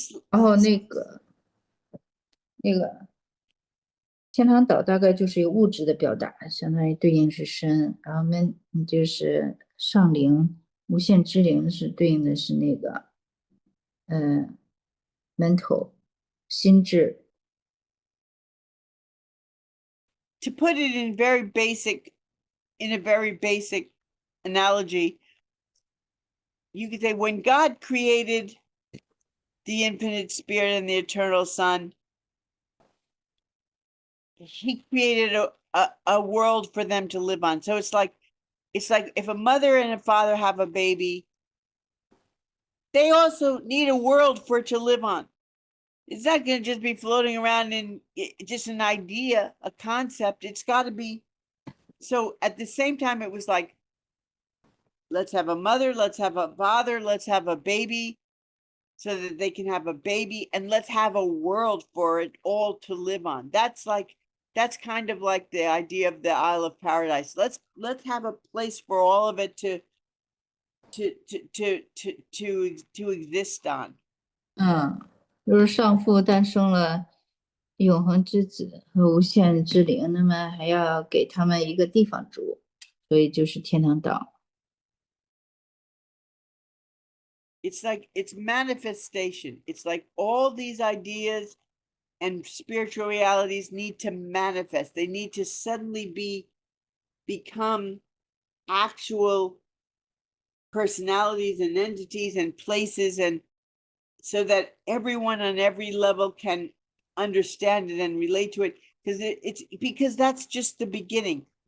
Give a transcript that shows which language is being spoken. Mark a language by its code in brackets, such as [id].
[zh] 然后那个天堂岛大概就是一个物质的表达，相当于对应是身，然后就是上灵无限之灵是对应的是那个mental 心智。 [en] To put it in a very basic analogy, you could say when God created the Infinite Spirit and the Eternal Son, he created a world for them to live on. So it's like if a mother and a father have a baby, they also need a world for it to live on. It's not going to just be floating around in just an idea, a concept. It's got to be. So at the same time, it was like, let's have a mother, let's have a father, let's have a baby. so that they can have a baby, and let's have a world for it all to live on. That's kind of like the idea of the Isle of Paradise. Let's have a place for all of it to exist on. [zh] 就是上父诞生了永恒之子和无限之灵，那么还要给他们一个地方住，所以就是天堂岛。 [en] It's like it's manifestation. It's like all these ideas and spiritual realities need to manifest. They need to suddenly become actual personalities and entities and places, and so that everyone on every level can understand it and relate to it, because that's just the beginning.